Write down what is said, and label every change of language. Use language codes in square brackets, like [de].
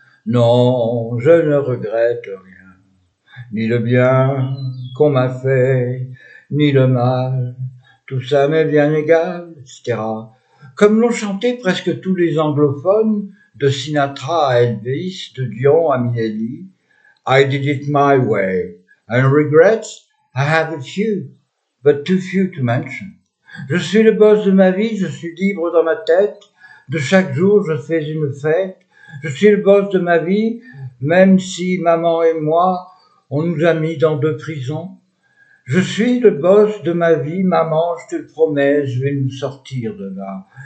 [fr] Non, je ne regrette rien. Ni le bien qu'on m'a fait, ni le mal. Tout ça m'est bien égal, etc. Comme l'ont chanté presque tous les anglophones, de Sinatra à Elvis, de Dion à Minelli. [en] I did it my way. And regrets, I have a few, but too few to mention. [fr] Je suis le boss de ma vie, je suis libre dans ma tête. De chaque jour, je fais une fête. Je suis le boss de ma vie, même si maman et moi, on nous a mis dans 2 prisons. Je suis le boss de ma vie, maman, je te le promets, je vais nous sortir de là.